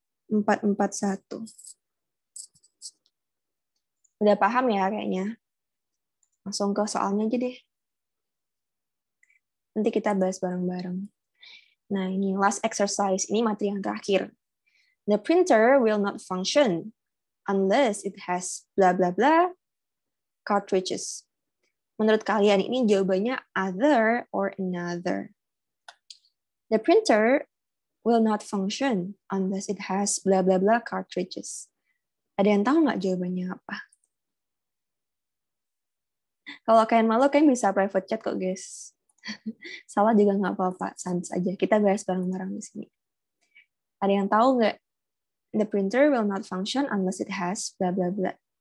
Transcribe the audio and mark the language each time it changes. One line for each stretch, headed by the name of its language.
Indonesian: 441. Udah paham ya kayaknya? Langsung ke soalnya aja deh. Nanti kita bahas bareng-bareng. Nah, ini last exercise. Ini materi yang terakhir.
English: The printer will not function unless it has blah blah blah cartridges.
Indonesian: Menurut kalian ini jawabannya other or another?
English: The printer will not function unless it has blah blah blah cartridges.
Indonesian: Ada yang tahu nggak jawabannya apa? Kalau kalian malu, kalian bisa private chat kok, guys. Salah juga nggak apa-apa, sans aja. Kita bahas bareng-bareng di sini. Ada yang tahu nggak?
English: The printer will not function unless it has blah blah blah.